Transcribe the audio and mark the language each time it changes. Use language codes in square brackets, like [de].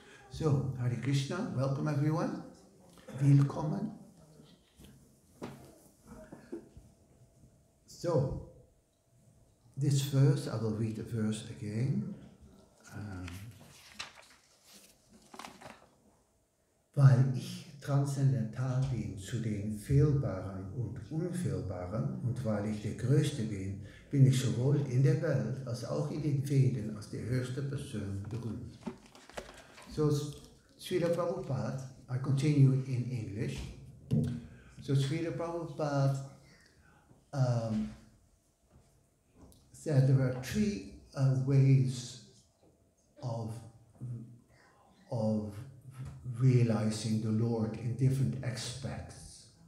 [en] So, Hare Krishna, welcome everyone. [de] Willkommen. [en] So, this verse, I will read the verse again. [de] Weil ich transzendental bin zu den Fehlbaren und Unfehlbaren und weil ich der Größte bin, bin ich sowohl in der Welt als auch in den Veden als die höchste Person berühmt. [en] So, Srila Prabhupada, I continue in English. So, Srila Prabhupada said there are three ways of realizing the Lord in different aspects.